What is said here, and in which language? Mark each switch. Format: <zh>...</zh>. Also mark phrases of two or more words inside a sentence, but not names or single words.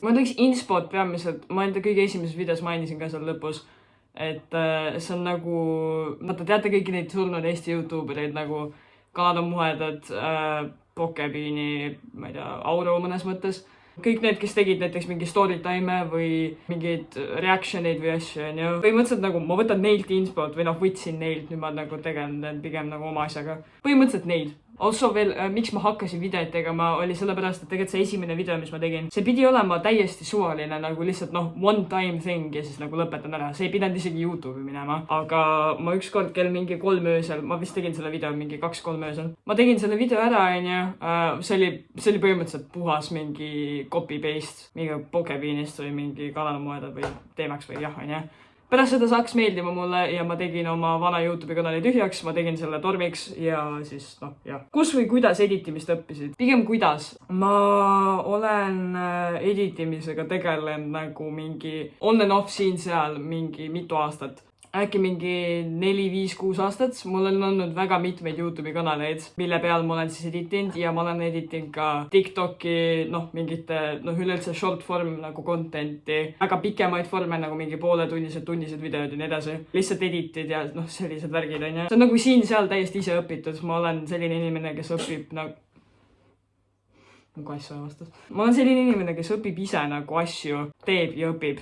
<et>Ma ütleks inspot peamiselt, ma enda kõige esimeses videos mainisin ka seal lõpus, et see on nagu, vaata teate kõiki neid surnud Eesti YouTubereid nagu Kanada muhedad, Pokebeani, ma ei tea, Auro mõnes mõttes. Kõik need, kes tegid näiteks mingi story time või mingeid reactioneid või asju, on ju. Põhimõtteliselt nagu ma võtan neilt inspot või võtsin neilt, nüüd ma nagu tegelen pigem nagu oma asjaga. Põhimõtteliselt neilt. Also veel, miks ma hakkasin videoid tegema, oli sellepärast, et tegelikult see esimene video, mis ma tegin, see pidi olema täiesti suvaline, nagu lihtsalt</et> <en>one time thing</en> <et>ja siis nagu lõpetan ära. See ei pidanud isegi YouTube'i minema. Aga ma ükskord kell mingi 3 öösel, ma vist tegin selle video mingi 2-3 öösel. Ma tegin selle video ära, on ju. See oli põhimõtteliselt puhas mingi copy-paste, mingi Pokebeanist või mingi Kanada või teemaks või jah, on ju. Pärast seda saaks meeldima mulle ja ma tegin oma vana YouTube'i kanali tühjaks, ma tegin selle tormiks ja siis jah. Kus või kuidas editimist õppisid? Pigem kuidas? Ma olen editimisega tegelen nagu mingi</et> <en>on and off</en> <et>siin seal mingi mitu aastat. Äkki mingi 4-5-6 aastat. Mul on olnud väga mitmeid YouTube'i kanaleid, mille peal ma olen siis editinud ja ma olen editinud ka TikToki, mingite, üleüldse</et> <en>short form</en> <et>nagu contenti, väga pikemaid forme nagu mingi pooletunnised videod ja nii edasi. Lihtsalt editid ja sellised värgid, on ju. See on nagu siin-seal täiesti ise õpitud. Ma olen selline inimene, kes õpib nagu asju vastas. Ma olen selline inimene, kes õpib ise nagu asju, teeb ja õpib.</et>